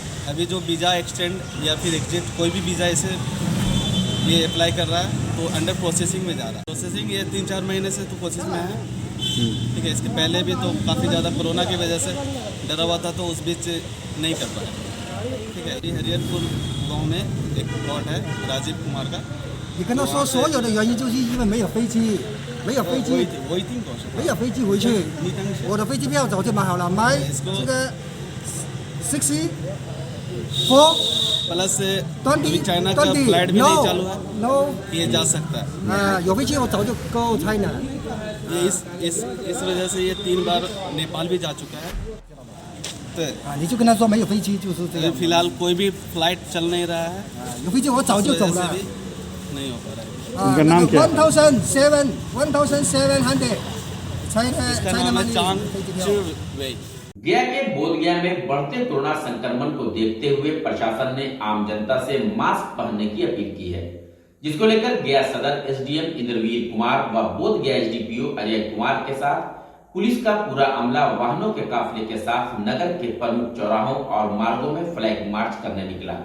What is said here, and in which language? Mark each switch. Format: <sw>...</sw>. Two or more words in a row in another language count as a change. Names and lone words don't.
<hi>अभी जो</hi> <en>visa extend</en> <hi>या फिर एग्जिट कोई भी वीज़ा इसे ये अप्लाई कर रहा है, तो</hi> <en>under processing</en> <hi>में जा रहा है। प्रोसेसिंग ये 3-4 महीने से तो कोशिश में है, ठीक है। इसके पहले भी तो काफ़ी ज़्यादा कोरोना की वजह से डरा हुआ था, तो उस बीच नहीं कर पाया, ठीक है। ये हरियरपुर गाँव में एक प्लॉट है राजीव कुमार का।</hi> <zh>你跟他说所有的原因就是因为没有飞机，没有飞机，没有飞机回去。我的飞机票早就买好了，买这个 64</zh> <hi>प्लस अभी चाइना का फ्लाइट भी नहीं चालू है, ये जा सकता है।</hi> <zh>有飞机我早就 go China。</zh> <hi>ये इस वजह से ये 3 बार नेपाल भी जा चुका है। तो</hi> <zh>你就跟他说没有飞机就是这样。</zh> <hi>फिलहाल कोई भी फ्लाइट चल नहीं रहा है,</hi> <zh>有飞机我早就走了。</zh> <hi>नहीं हो पा रहा है। उनका नाम क्या है? 1700 इसका नाम है चांग चिरवेई। गया के बोधगया में बढ़ते कोरोना संक्रमण को देखते हुए प्रशासन ने आम जनता से मास्क पहनने की अपील की है, जिसको लेकर गया सदर एसडीएम इंद्रवीर कुमार व बोधगया एसडीपीओ अजय कुमार के साथ पुलिस का पूरा अमला वाहनों के काफिले के साथ नगर के प्रमुख चौराहों और मार्गों में फ्लैग मार्च करने निकला।</hi>